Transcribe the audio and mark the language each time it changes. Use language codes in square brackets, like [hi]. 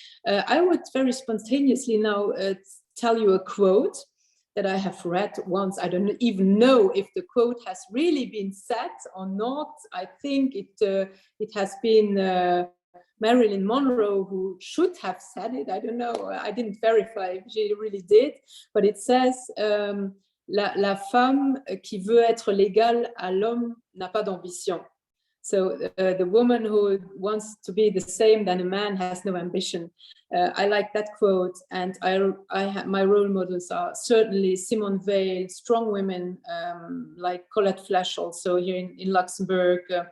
[en] I would very spontaneously now tell you a quote that I have read once. I don't even know if the quote has really been said or not. I think it has been Marilyn Monroe who should have said it. I don't know. I didn't verify if she really did, but it says [fr] la femme qui veut être l'égale à l'homme n'a pas d'ambition. [en] So the woman who wants to be the same than a man has no ambition. I like that quote, and my role models are certainly Simone Weil, strong women like Colette Flash, also here in Luxembourg.